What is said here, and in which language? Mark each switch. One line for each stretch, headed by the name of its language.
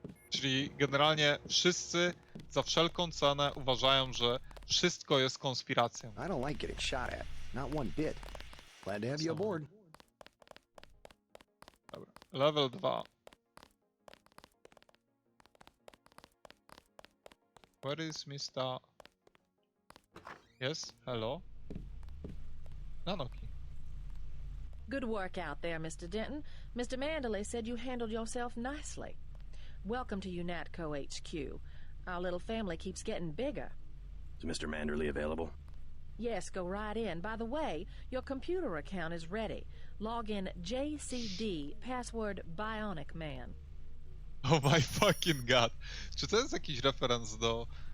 Polish: Czyli generalnie wszyscy za wszelką cenę uważają, że wszystko jest konspiracją.
English: I don't like getting shot at. Not one bit. Glad to have you aboard. Dobra. Level 2. Where is Mr. Yes, hello? Nanoki. Good work out there, Mr. Denton. Mr. Mandalay said you handled yourself nicely. Welcome to UNATCO HQ. Our little family keeps getting bigger. Is Mr. Manderley available? Yes, go right in. By the way, your computer account is ready. Log in JCD, password Bionic Man. Oh my fucking god.
Polish: Czy to jest jakiś referenc do